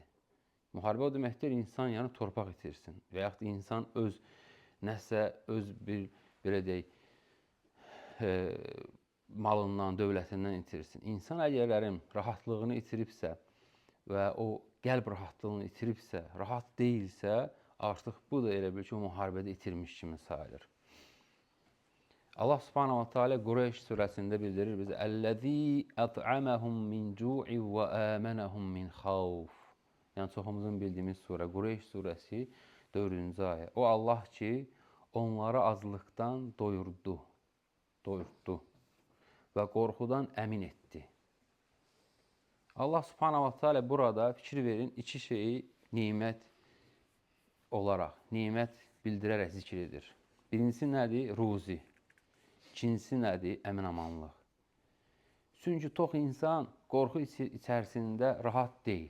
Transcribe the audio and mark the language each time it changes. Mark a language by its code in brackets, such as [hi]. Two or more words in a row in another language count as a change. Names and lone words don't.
[az] Müharibə o deməkdir, insan yəni torpaq itirsin və yaxud da insan öz nəsə, öz bir, belə deyək, malından, dövlətindən itirsin. İnsan əgərlərin rahatlığını itiribsə və o qəlb rahatlığını itiribsə, rahat deyilsə, artıq bu da elə bil ki, o müharibədə itirmiş kimi sayılır. [ar] الله سبحانه وتعالى [az] Qureyş surəsində bildirir bizə [ar] الذي أطعمهم من جوع وآمنهم من خوف. [az] Yəni, çoxumuzun bildiyimiz surə, Qureyş surəsi 4-cü ayə. O Allah ki, onları azlıqdan doyurdu və qorxudan əmin etdi. [ar] الله سبحانه وتعالى [az] burada fikir verin, iki şeyi nimət olaraq, nimət bildirərək zikr edir. Birincisi nədir? Ruzi. İkincisi nədir? Əmin-amanlıq. Çünki tox insan qorxu içərisində rahat deyil.